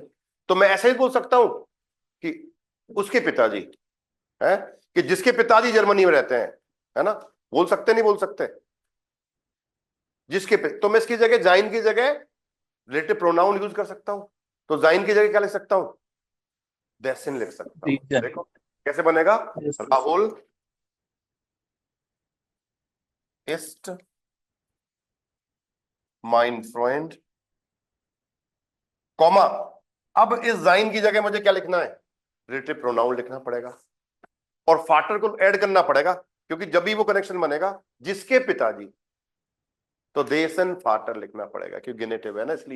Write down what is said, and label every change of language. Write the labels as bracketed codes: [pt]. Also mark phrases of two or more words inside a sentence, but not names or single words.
[hi] तो मैं ऐसे ही बोल सकता हूं कि उसके पिताजी है, कि जिसके पिताजी जर्मनी में रहते हैं, है ना? बोल सकते नहीं बोल सकते? तो मैं इसकी जगह जाइन की जगह [en] relative pronoun [hi] यूज कर सकता हूं। तो जाइन की जगह क्या लिख सकता हूं? देसिन लिख सकता हूं। रीजन। देखो कैसे बनेगा। [en] Yes, yes. [de] राहुल ist mein Freund, [hi] कॉमा, अब इस जाइन की जगह मुझे क्या लिखना है? [en] relative pronoun [hi] लिखना पड़ेगा और फाटर को ऐड करना पड़ेगा, क्योंकि जब भी वो कनेक्शन बनेगा जिसके पिताजी, तो [de] dessen Vater [hi] लिखना पड़ेगा क्योंकि गेनेटिव है ना, इसलिए।